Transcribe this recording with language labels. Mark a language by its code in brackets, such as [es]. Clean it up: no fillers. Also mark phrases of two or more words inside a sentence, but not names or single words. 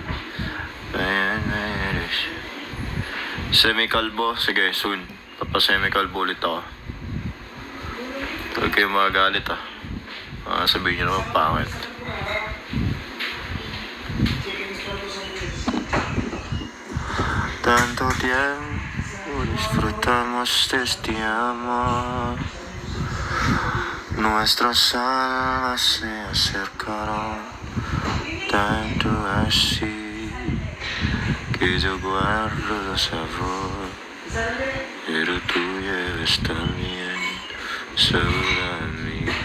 [tl] Semi-kalbo? Sige, soon. Papa-semi-kalbo ulit ako. Huwag kayo magagalit sabihin nyo naman pangit. [es] Tanto tiempo disfrutamos de este amor. Nuestras almas se acercaron tanto así que yo guardo sabor, pero tú llevas también sobre mí.